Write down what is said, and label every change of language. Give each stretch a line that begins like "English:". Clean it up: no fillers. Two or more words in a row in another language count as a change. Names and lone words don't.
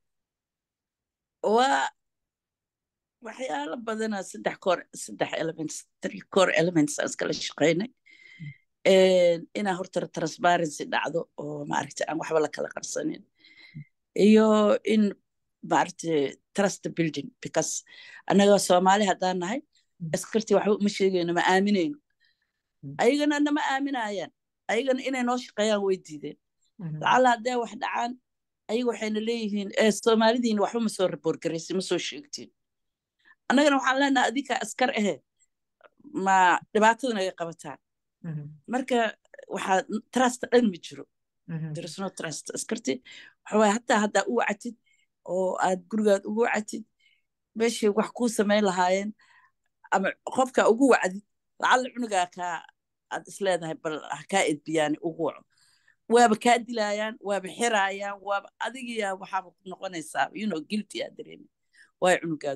Somali: waa waxyaalo badanaa saddex
English: core elements
Somali: aan iskala shaqaynay inaa horta transparency dhacdo oo maaragtay aan waxba la kala qarsanin iyo in maaragtay
English: trust building
Somali: because annaga Soomaali haddaan nahay askartii waxba uma sheegayno ma aaminayno ayagana nama aaminayaan ayagana inay noo shaqeeyaan way diideen lacala haddee wax dhacaan ayaga waxayna leeyihiin Soomaalidiina waxba ma soo report garaysi ma soo sheegtiin annagana waxaan leenahay adinka askar ahe ma dhibaatadan ay qabataan marka waxaa trust dhan ma jiro
English: there is no trust
Somali: askarti waxa waaye hataa haddaa u wacatid oo aad gurigaad ugu wacatid meeshay wax kuu samayn lahaayeen ama qofka ugu wacdid lacala cunugaa aad isleedahay bal kaa edbiyaan ugu waco waaba kaa dilayaan waaba xiraayaan waaba adigiyaa waxaaba ku noqonaysaa guilty aa dareemi waay cunugaad